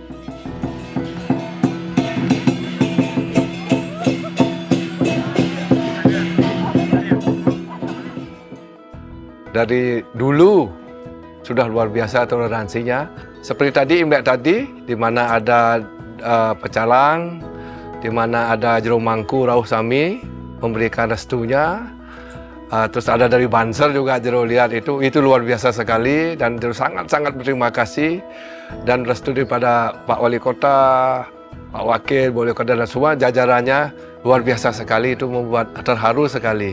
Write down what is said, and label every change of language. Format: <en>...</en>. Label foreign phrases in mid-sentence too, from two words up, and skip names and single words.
<id>Dari dulu sudah luar biasa toleransinya. Seperti tadi Imlek tadi, di mana ada pecalang, di mana ada</id> <ban>jero mangku rauh sami</ban> <id>memberikan restunya. Terus ada dari Banser juga jero lihat itu luar biasa sekali, dan sangat-sangat berterima kasih dan restu daripada Pak Wali Kota, Pak Wakil, Wali Kota dan semua jajarannya luar biasa sekali, itu membuat terharu sekali.</id>